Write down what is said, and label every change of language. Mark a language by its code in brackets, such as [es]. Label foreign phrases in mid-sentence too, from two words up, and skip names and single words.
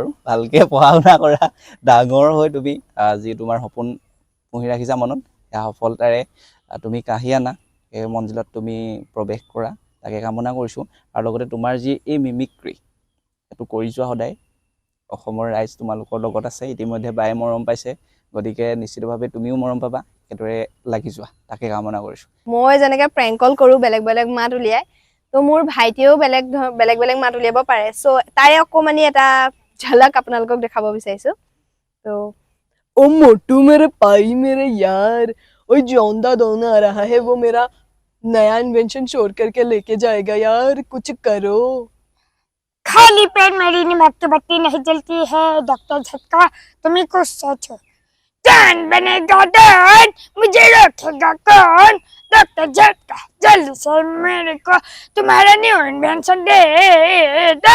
[as] বাৰু ভালকৈ পঢ়া শুনা কৰা ডাঙৰ হৈ তুমি যি তোমাৰ সপোন পুহি ৰাখিছা মনত সেয়া সফলতাৰে তুমি কাঢ়ি আনা এই মঞ্জিলত তুমি প্ৰৱেশ কৰা তাকে কামনা কৰিছোঁ আৰু লগতে তোমাৰ যি এই মিমিক্ৰি সেইটো কৰি যোৱা সদায় অসমৰ ৰাইজ তোমালোকৰ লগত আছে ইতিমধ্যে বায়ে মৰম পাইছে গতিকে নিশ্চিতভাৱে তুমিও মৰম পাবা সেইদৰে লাগি যোৱা তাকে কামনা কৰিছোঁ মই যেনেকে প্ৰেংক কল কৰোঁ বেলেগ বেলেগ মাত উলিয়াই তো মোৰ ভাইটিয়েও বেলেগ বেলেগ মাত উলিয়াব পাৰে চ' তাৰে অকণমানি এটা ঝলক আপোনালোকক দেখাব বিচাৰিছোঁ তো [hi] ओ मोटू मेरे भाई मेरे यार ओ जोंदा दोना आ रहा है वो मेरा नया इन्वेंशन छोड़ करके लेके जाएगा यार कुछ करो खाली पेट मेरी नमक की बत्ती नहीं जलती है डॉक्टर झटका तुम्हें कुछ सोचो जान बनेगा डॉन मुझे रोकेगा कौन डॉक्टर झटका जल्दी से मेरे को तुम्हारा न्यू इन्वेंशन दे दो